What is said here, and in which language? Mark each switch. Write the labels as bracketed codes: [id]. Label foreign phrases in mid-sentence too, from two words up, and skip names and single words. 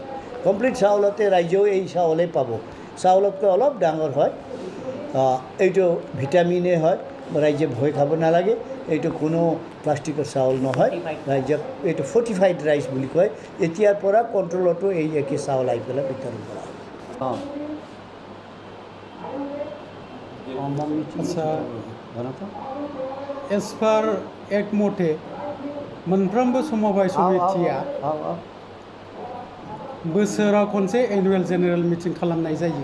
[as] কমপ্লিট চাউলতে ৰাইজেও এই চাউলেই পাব। চাউলতকৈ অলপ ডাঙৰ হয়, এইটো ভিটামিনে হয়। ৰাইজে ভয় খাব নালাগে, এইটো কোনো প্লাষ্টিকৰ চাউল নহয়। ৰাইজক এইটো [en] fortified rice [as] বুলি কয়। এতিয়াৰ পৰা কণ্ট্ৰলতো এই একে চাউল আহি পেলাই বিতৰণ কৰা হয়। [brx] आच्छा, एस पार एक मथे मोनफ्रोमबो समबाय समितिया बोसोराव खनसे [en] annual general meeting [brx] खालामनाय जायो।